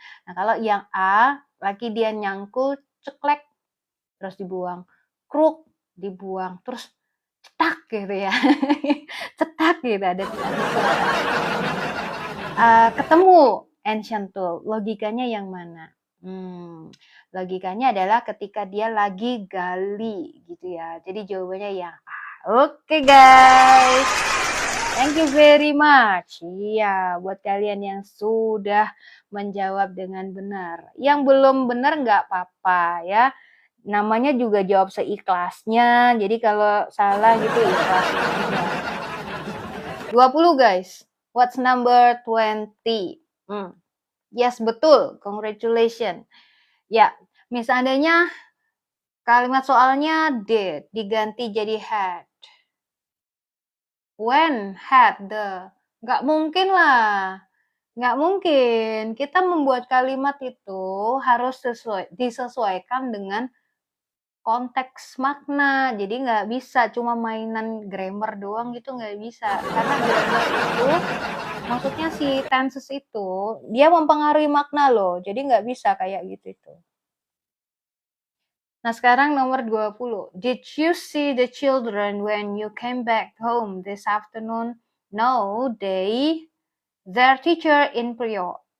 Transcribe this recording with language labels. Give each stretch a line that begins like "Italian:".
Indonesian: Nah, kalau yang A, lagi dia nyangkul, ceklek, terus dibuang. Kruk, dibuang. Terus cetak gitu ya. Cetak gitu ada suara. Ketemu ancient tool, logikanya yang mana? Logikanya adalah ketika dia lagi gali gitu ya. Jadi jawabannya yang A.
English: Oke guys, thank you very much.
Indonesian: Iya, buat kalian yang sudah menjawab dengan benar. Yang belum benar nggak apa-apa ya. Namanya juga jawab seikhlasnya. Jadi kalau salah gitu ikhlasin aja. 20 guys.
English: What's number 20? Yes, betul.
Indonesian: Congratulations. Ya, misalnya kalimat soalnya did diganti jadi had.
English: When had the.
Indonesian: Nggak mungkin lah. Nggak mungkin. Kita membuat kalimat itu harus disesuaikan dengan konteks makna. Jadi nggak bisa cuma mainan grammar doang gitu, nggak bisa. Karena grammar itu, maksudnya si tenses itu, dia mempengaruhi makna loh. Jadi nggak bisa kayak gitu itu. Nah sekarang nomor 20.
English: Did you see the children when you came back home this afternoon? No, their teacher in period.